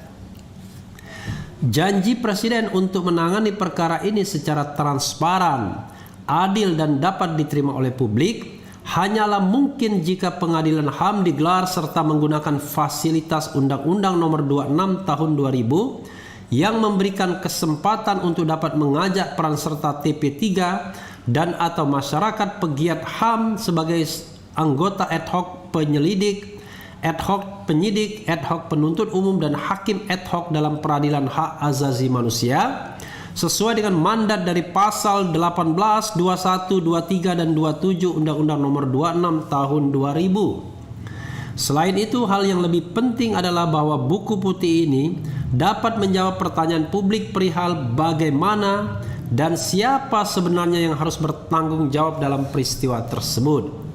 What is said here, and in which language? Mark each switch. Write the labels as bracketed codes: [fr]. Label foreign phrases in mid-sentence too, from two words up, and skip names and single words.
[id] Janji Presiden untuk menangani perkara ini secara transparan, adil, dan dapat diterima oleh publik hanyalah mungkin jika pengadilan HAM digelar serta menggunakan fasilitas Undang-Undang Nomor 26 Tahun 2000 yang memberikan kesempatan untuk dapat mengajak peran serta TP3 dan atau masyarakat pegiat HAM sebagai anggota ad hoc penyelidik, ad hoc penyidik, ad hoc penuntut umum, dan hakim ad hoc dalam peradilan hak asasi manusia sesuai dengan mandat dari pasal 18, 21, 23, dan 27 Undang-Undang Nomor 26 Tahun 2000. Selain itu, hal yang lebih penting adalah bahwa buku putih ini dapat menjawab pertanyaan publik perihal bagaimana dan siapa sebenarnya yang harus bertanggung jawab dalam peristiwa tersebut.